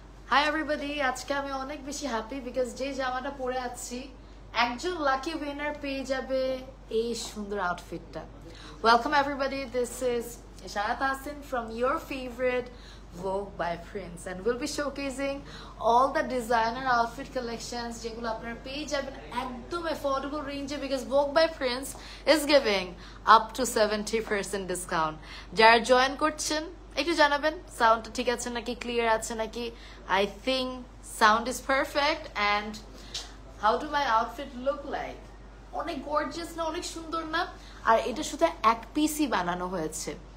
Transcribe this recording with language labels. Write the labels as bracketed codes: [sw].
[en] hi everybody, [bn] আজকে আমি অনেক বেশি হ্যাপি বিকজ যে জামাটা পরে আছি একজন লাকি উইনার পেয়ে যাবে এই সুন্দর আউটফিটটা। [en] welcome everybody, this is Ishrat Hasan from your favorite Vogue by Prince and we'll be showcasing all the designer outfit collections [bn] যেগুলো আপনারা পেয়ে যাবেন একদম [en] affordable range because Vogue by Prince is giving up to 70% discount. [bn] যারা জয়েন করছেন একটু জানাবেন সাউন্ডটা ঠিক আছে নাকি, ক্লিয়ার আছে নাকি। [en] I think sound is perfect and how do my outfit look like? [bn] অনেক গর্জিয়াস না, অনেক সুন্দর না? আর এটা শুধু এক পিসই বানানো হয়েছে।